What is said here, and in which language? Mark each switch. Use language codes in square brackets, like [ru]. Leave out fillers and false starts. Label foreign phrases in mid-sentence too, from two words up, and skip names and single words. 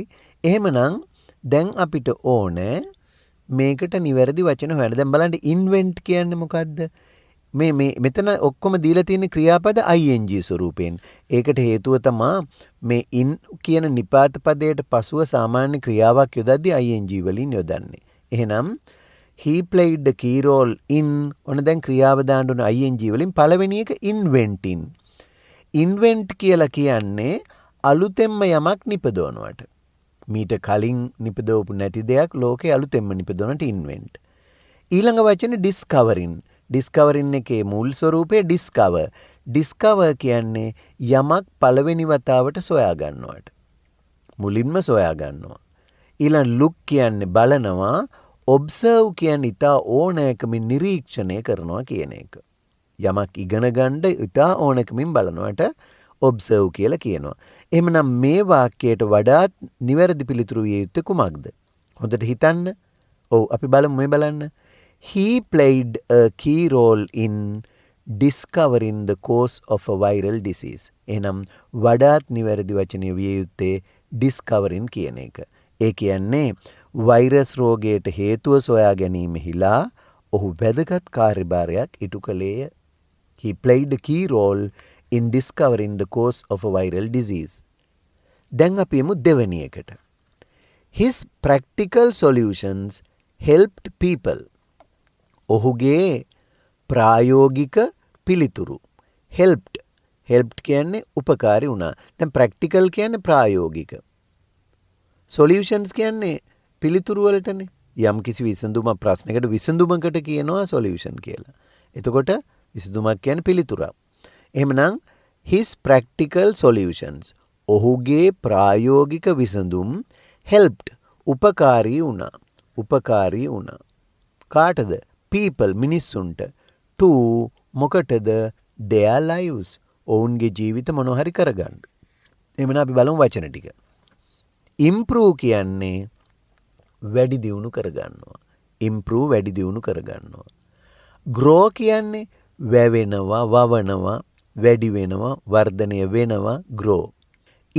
[si] එහෙමනම් දැන් අපිට ඕනේ මේකට නිවැරදි වචන හොයන්න. දැන් බලන්න invent කියන්නේ මොකද්ද? මේ මෙතන ඔක්කොම දීලා තියෙන ක්‍රියාපද ing ස්වරූපයෙන්. ඒකට හේතුව තමයි මේ in කියන නිපාත පදයට පසුව සාමාන්‍ය ක්‍රියාවක් යොදද්දී ing වලින් යොදන්නේ. එහෙනම් [en] he played the key role in [si] ඔන්න දැන් ක්‍රියාව දාන්න ඕන ing වලින් පළවෙනි එක inventing. invent කියලා කියන්නේ අලුතෙන්ම යමක් නිපදවනවට. මීට කලින් නිපදවපු නැති දෙයක් ලෝකේ අලුතෙන්ම නිපදවනට invent. ඊළඟ වචනේ discovering. discovering එකේ මුල් ස්වරූපය discover. discover කියන්නේ යමක් පළවෙනි වතාවට සොයා ගන්නවට. මුලින්ම සොයා ගන්නවා. ඊළඟ look කියන්නේ බලනවා. observe කියන්නේ ඉතා ඕනෑකමින් නිරීක්ෂණය කරනවා කියන එක. යමක් ඉගෙන ගන්න ඉතා ඕනෑකමින් බලනවට observe කියලා කියනවා. එහෙමනම් මේ වාක්‍යයට වඩාත් නිවැරදි පිළිතුරු විය යුත්තේ කුමක්ද? හොඳට හිතන්න. ඔව් අපි බලමු මේ බලන්න. [en] He played a key role in discovering the cause of a viral disease. [si] එහෙනම් වඩාත් නිවැරදි වචනය විය යුත්තේ discovering කියන එක. ඒ කියන්නේ වෛරස් රෝගයට හේතුව සොයා ගැනීමෙහිලා ඔහු වැදගත් කාර්යභාරයක් ඉටු කළේය. [en] He played a key role in discovering the cause of a viral disease. [si] දැන් අපි යමු දෙවෙනි එකට. [en] His practical solutions helped people. [si] ඔහුගේ ප්‍රායෝගික පිළිතුරු helped. helped කියන්නේ උපකාරී වුණා. දැන් practical කියන්නේ ප්‍රායෝගික. solutions කියන්නේ පිළිතුරු වලටනේ. යම් කිසි විසඳුමක් ප්‍රශ්නයකට විසඳුමකට කියනවා solution කියලා. එතකොට විසඳුමක් කියන්නේ පිළිතුරක්. එහෙමනම් [en] his practical solutions [si] ඔහුගේ ප්‍රායෝගික විසඳුම් helped උපකාරී වුණා. උපකාරී වුණා. කාටද? people මිනිස්සුන්ට. to මොකටද? [en] their lives [si] ඔවුන්ගේ ජීවිත මොනවා හරි කරගන්න. එහෙනම් අපි බලමු වචන ටික. improve කියන්නේ වැඩි දියුණු කරගන්නවා. improve වැඩි දියුණු කරගන්නවා. grow කියන්නේ වැවෙනවා, වවනවා, වැඩි වෙනවා, වර්ධනය වෙනවා, grow.